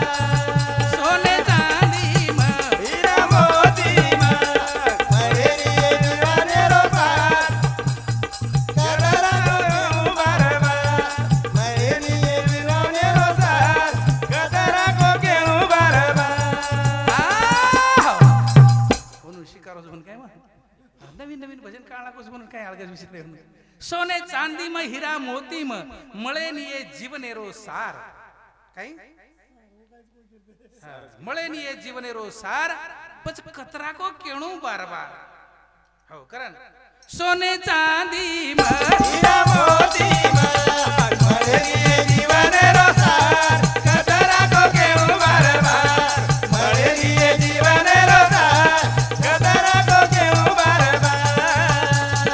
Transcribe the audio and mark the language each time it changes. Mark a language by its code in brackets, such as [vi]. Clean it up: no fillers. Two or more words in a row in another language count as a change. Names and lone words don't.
[raj] सोने चांदी में हीरा मोती में मळे दिए जीवने रो सार कतरा को केणु बार बार मळे दिए जीवने रो सार कतरा को केणु बार बार [mr] म्हणून शिकारो म्हणून काय मग नवीन नवीन भजन काळा कोस म्हणून काय अलगच विचित्र [raj] सोने चांदी में हीरा मोती में मळे निये जीवनेरो सार काय मळे निये जीवनेरो सार पच कतरा को केणू बार बार हो करण सोने चांदी में हीरा मोती में मळे दिए जीवने रो सार कतरा को केणु बार बार मळे दिए जीवने रो सार कतरा को केणु बार बार